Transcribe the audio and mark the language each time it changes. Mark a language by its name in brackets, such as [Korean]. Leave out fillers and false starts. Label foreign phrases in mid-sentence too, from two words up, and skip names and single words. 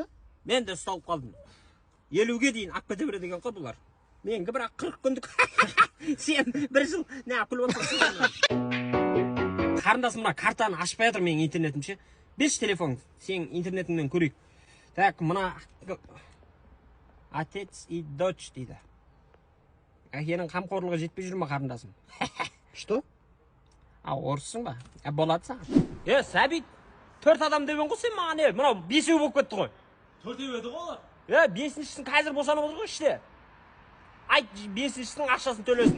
[Kazakh] Мен де ұсталып қалдым. 50-ге дейін ақ кете береді деген ғой бұлар. Менгі бірақ 40 күндік. Сен бір жыл не күліп отырсың. Қарындасым мына картаны ашпай жатыр менің интернетімше. Берші телефон, сен интернетіңнен көрейік. Так, мына [Russian] отец и дочь [Kazakh] дейді. Әкенің қамқорлығы жетпей жүр ма қарындасым? [Russian] Что? [Kazakh] Орыссың ба? Болады саған. Сәбит, 4 адам деген ғой сен маған, мынау 5-еу болып кетті ғой. 4-еу еді ғой олар. 5-шісін қазір босанып отыр ғой іште. Айт, 5-шісінің ақшасын төлесін.